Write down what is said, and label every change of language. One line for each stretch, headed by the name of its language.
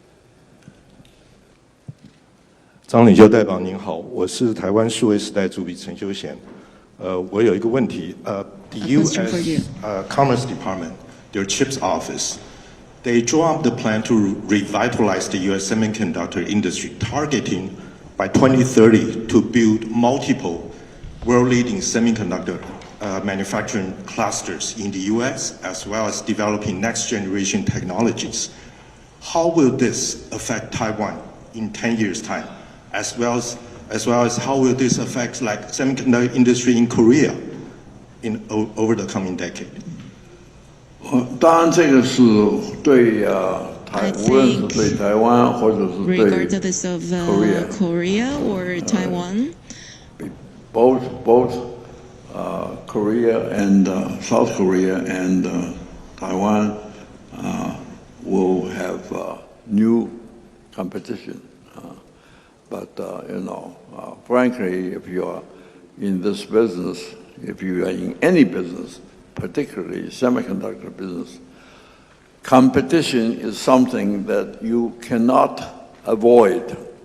Chinese: "张领袖代表您好，我是台湾数位时代主笔陈修贤。我有一个问题，the U.S.
English: Commerce Department, their CHIPS office, they draw up the plan to revitalize the U.S. semiconductor industry, targeting by 2030 to build multiple world-leading semiconductor manufacturing clusters in the U.S. as well as developing next-generation technologies. How will this affect Taiwan in 10 years' time, as well as how will this affect like semiconductor industry in Korea over the coming decade?"
Chinese: 当然，这个是对无论是对台湾或者是对
English: regardless of Korea or Taiwan, both Korea and South Korea and Taiwan will have new competition. But frankly, if you are in this business, if you are in any business, particularly semiconductor business, competition is something that you cannot avoid.